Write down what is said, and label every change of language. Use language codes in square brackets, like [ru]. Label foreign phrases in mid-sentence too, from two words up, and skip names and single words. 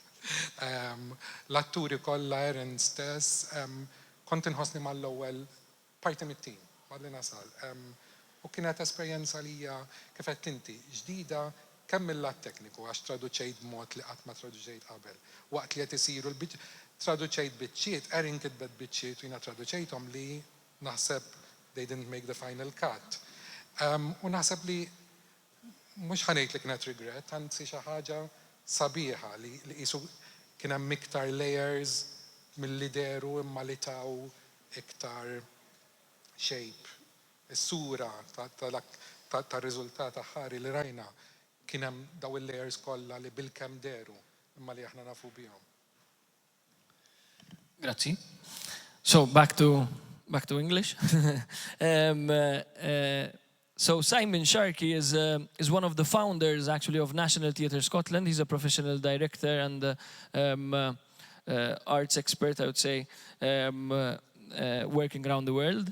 [mt] L-atturi kollha Erin stess, kont inħossni mal-ewwel parti mit-tim. Malli nasal. U kienet esperjenza li hija kif qed inti ġdida kemm mill-lat tekniku għax traduċejt b'mod li qatt ma traduċejt qabel. Waqt li qed isiru traduċejt biċċiet, Erin kitbet biċċiet u jiena traduċejthom li naħseb [en] they didn't make the final cut. [mt] U naħseb li mhux ħanejt li kienet regret, anzi xi ħaġa sabiħa li qisu kien hemm iktar layers milli deru imma li taw iktar shape, is-sura tar-riżultat aħħari li rajna kien hemm daw il-layers kollha li bil-kemm deru imma li aħna nafu bihom. Grazzi. [en] So back to English. So Simon Sharkey is one of the founders actually of National Theatre Scotland. He's a professional director and arts expert, I would say, working around the world.